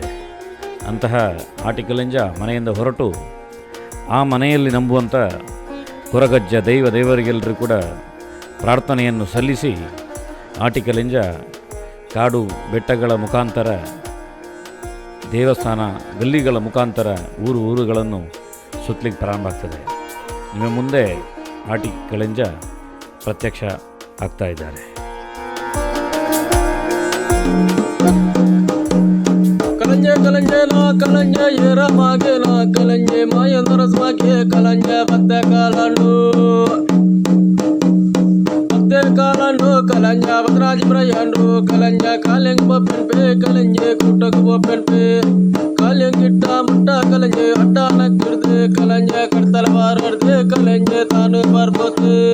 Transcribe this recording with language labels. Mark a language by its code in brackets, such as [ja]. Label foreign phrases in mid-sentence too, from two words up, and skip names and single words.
[kn] ಅಂತಹ ಆಟಿಕಳಂಜ ಮನೆಯಿಂದ ಹೊರಟು ಆ ಮನೆಯಲ್ಲಿ ನಂಬುವಂಥ ಕೊರಗಜ್ಜ ದೇವರಿಗೆಲ್ಲರೂ ಕೂಡ ಪ್ರಾರ್ಥನೆಯನ್ನು ಸಲ್ಲಿಸಿ, ಆಟಿಕಳಂಜ ಕಾಡು ಬೆಟ್ಟಗಳ ಮುಖಾಂತರ, ದೇವಸ್ಥಾನ ಗಲ್ಲಿಗಳ ಮುಖಾಂತರ ಊರುಗಳನ್ನು ಸುತ್ತಲಿಕ್ಕೆ ಪ್ರಾರಂಭ ಆಗ್ತದೆ. ನಿಮ್ಮ ಮುಂದೆ ಆಟಿಕಳಂಜ ಪ್ರತ್ಯಕ್ಷ ಆಗ್ತಾ ಇದ್ದಾರೆ. [tcy] ಕಲಂಜೆ ಕಲಂಜೆ ನಾ ಕಲಂಜೆ ಏರ ಮಾಗೆ ನಾ ಕಲಂಜೆ ಮಾಯಂದರ ಸ್ವಾಗೆ ಕಲಂಜೆ ಬತ್ತೆ ಕಾಲಂಡು ಕಾಲಂಡು ಕಲಂಜ ಭದ್ರಾಜಿ ಪ್ರಯಾಂಡು ಕಲಂಜ ಕಾಲೆಂಗ್ ಬಪ್ಪೆನ್ಪೆ ಕಲಂಜೆ ಕುಟ್ಟಕ್ ಬಪ್ಪೆನ್ಪೆ ಕಾಲೆಂಗ್ ಗಿಟ್ಟ ಮುಟ್ಟ ಕಲಂಜೆ ಅಟ್ಟಾನ ಕಿಡ್ದೆ ಕಲಂಜ ಕಡ್ತಲ ಬಾರಡ್ದೆ ಕಲಂಜೆ ತಾನು ಬಾರ್ಬೋತೆ